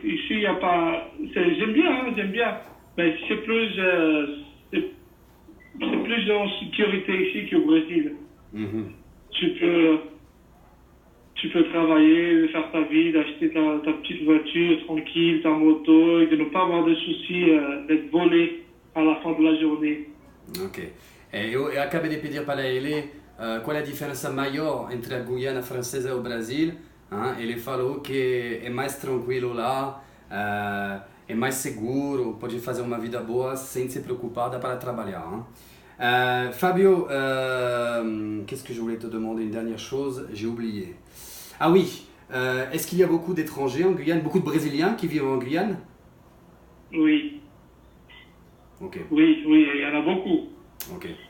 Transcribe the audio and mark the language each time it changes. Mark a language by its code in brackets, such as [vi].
[fr] Ici, il n'y a pas. J'aime bien, hein, j'aime bien. Mais c'est c'est plus en sécurité ici qu'au Brésil. Mhm. Tu peux, tu peux travailler, faire ta vie, d'acheter ta petite voiture tranquille, ta moto, et de ne pas avoir de soucis d'être volé à la fin de la journée. Ok. [pt] Eu acabei de pedir para ele qual é a diferença maior entre a Guiana Francesa e o Brasil. Hein? Ele falou que é mais tranquilo lá, é mais seguro, pode fazer uma vida boa sem se preocupar, dá para trabalhar. Hein? [fr] Fabio, qu'est-ce que je voulais te demander? Une dernière chose, j'ai oublié. Ah oui, est-ce qu'il y a beaucoup d'étrangers en Guyane, beaucoup de Brésiliens qui vivent en Guyane? Oui, Ok, oui, oui, il y en a beaucoup. ok.